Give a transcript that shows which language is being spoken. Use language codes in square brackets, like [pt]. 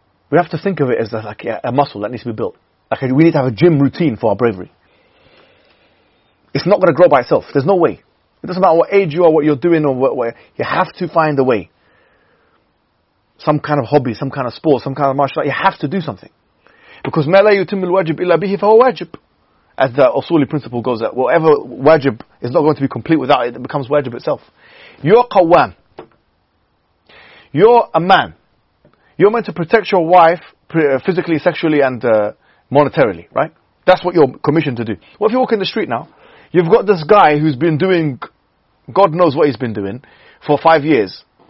[en] We have to think of it as like a muscle that needs to be built. Like we need to have a gym routine for our bravery. It's not going to grow by itself. There's no way. It doesn't matter what age you are, what you're doing, or what you have to find a way. Some kind of hobby, some kind of sport, some kind of martial art. You have to do something. Because [ar] ما لا يتم الواجب إلا به فهو واجب. [en] As the Usuli principle goes, that whatever wajib is not going to be complete without it, it becomes wajib itself. You're qawwam. You're a man. You're meant to protect your wife physically, sexually, and monetarily, right? That's what you're commissioned to do. Well, if you walk in the street now, you've got this guy who's been doing, God knows what he's been doing, for 5 years.